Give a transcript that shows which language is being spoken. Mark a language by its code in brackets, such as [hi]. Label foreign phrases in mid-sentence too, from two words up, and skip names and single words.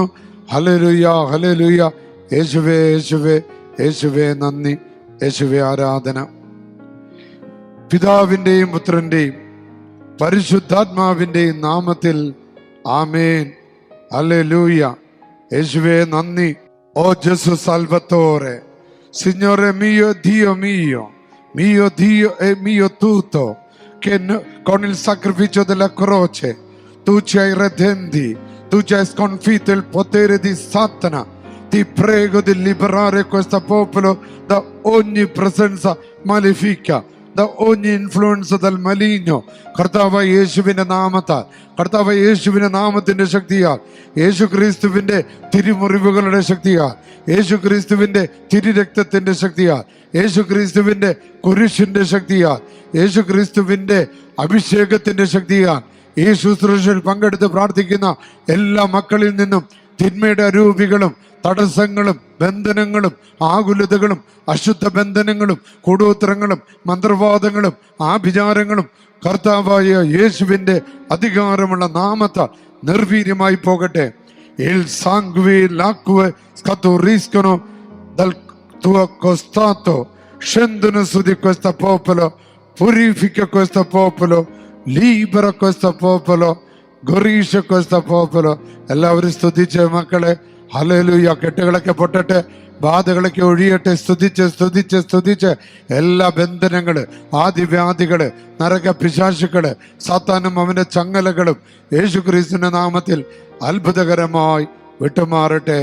[ml] ഹല്ലേലൂയ ഹല്ലേലൂയ. യേശുവേ യേശുവേ യേശുവേ നന്ദി, യേശുവേ ആരാധന. പിതാവിൻ്റെയും പുത്രൻ്റെയും പരിശുദ്ധാത്മാവിൻ്റെയും നാമത്തിൽ ആമേൻ. ഹല്ലേലൂയ. യേശുവേ നന്ദി. [it] O Gesù Salvatore, Signore mio, Dio mio, mio Dio e mio tutto, che con il sacrificio della croce tu ci hai redenti, tu ci hai sconfitto il potere di Satana. Ti prego di liberare questo popolo da ogni presenza malefica, da ogni influenza dal maligno. [ml] കർത്താവ് യേശുവിന്റെ നാമത്താൽ, കർത്താവ് യേശുവിന്റെ നാമത്തിന്റെ ശക്തിയാൽ, യേശു ക്രിസ്തുവിന്റെ തിരുമുറിവുകളുടെ ശക്തിയാൽ, യേശു ക്രിസ്തുവിന്റെ തിരുരക്തത്തിന്റെ ശക്തിയാൽ, യേശു ക്രിസ്തുവിന്റെ കുരിശിന്റെ ശക്തിയാൽ, യേശു ക്രിസ്തുവിന്റെ അഭിഷേകത്തിന്റെ ശക്തിയാൽ ഈ ശുശ്രൂഷയിൽ പങ്കെടുത്ത് പ്രാർത്ഥിക്കുന്ന എല്ലാ മക്കളിൽ നിന്നും തിന്മയുടെ അരൂപികളും തടസ്സങ്ങളും ബന്ധനങ്ങളും ആകുലതകളും അശുദ്ധ ബന്ധനങ്ങളും കൂടോത്രങ്ങളും മന്ത്രവാദങ്ങളും ആഭിചാരങ്ങളും കർത്താവായ യേശുവിന്റെ അധികാരമുള്ള നാമത്താൽ നിർവീര്യമായി പോകട്ടെ. [it] El sangue l'acque scaturiscono dal tuo costato, scendono su di questo popolo, purifica questo popolo, libera questo popolo, guarisce questo popolo. [ml] എല്ലാവരും സ്തുതിച്ച് മക്കളെ. ഹല്ലേലൂയ. കെട്ടുകളൊക്കെ പൊട്ടട്ടെ, ബാധകളൊക്കെ ഒഴിയട്ടെ. സ്തുതിച്ച് സ്തുതിച്ച് സ്തുതിച്ച് എല്ലാ ബന്ധനങ്ങള്, ആദിവ്യാധികള്, നരക പിശാചുക്കള്, സാത്താനും അവന്റെ ചങ്ങലകളും യേശു ക്രിസ്തുവിന്റെ നാമത്തിൽ അത്ഭുതകരമായി വിട്ടുമാറട്ടെ.